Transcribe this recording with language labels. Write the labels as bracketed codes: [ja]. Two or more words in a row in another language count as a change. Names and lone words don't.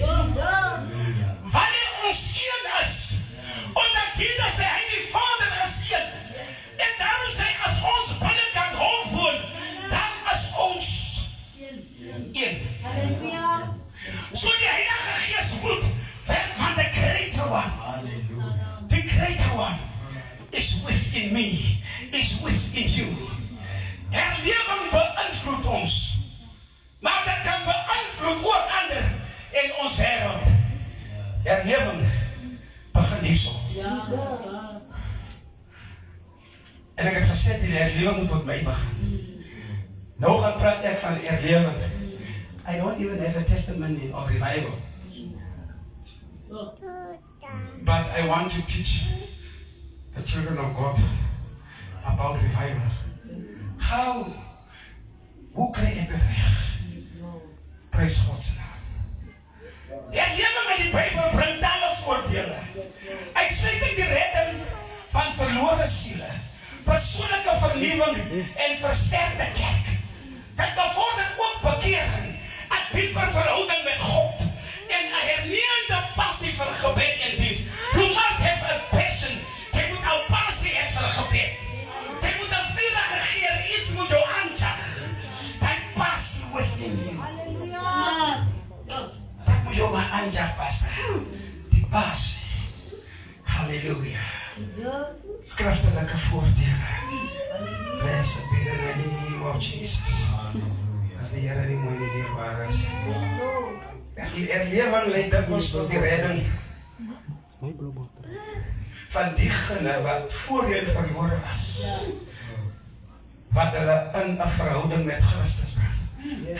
[af] Wanneer ons een is, omdat Jesus sê hy die Vader is een, en daarom sê as ons binnekant hom woon, dan is ons een. So die Heilige Gees moet werk van [en] the Greater One. The Greater One is within me, is within you. [af] Herlewing beïnvloed ons, maar dat kan beïnvloed ook ander in ons wêreld. Herlewing begin hierso. En ek het gesê die herlewing moet met my begin. Nou gaan praat ek van herlewing. [en] I don't even have a testimony of revival. But I want to teach the children of God about revival. [af] Hoe kry ek dit reg? Prys God se naam. Herlewing in die Bybel bring talle voordele. Uitsluitend die redding van verlore siele, persoonlike vernuwing en versterkte kerk. Dit bevorder ook bekering, 'n dieper verhouding met God en 'n hernieuwde passie vir gebed en diens. [en] You must have a passion. [af] Jy moet 'n passie hê vir gebed. Jy moet 'n vurige geer, iets moet jou aanjaag. Dat passie [en] within you. [af] Dat moet jou maar aanjaag, pastor. Die passie. Halleluja. Skriftelike voordele. [en] Blessed be the name of Jesus. [af] As die Here nie mooi nie dierbaar is. Die herlewing lei dikwels tot die redding van diegene wat voorheen verlore was. Wat hulle in 'n verhouding met Christus bring.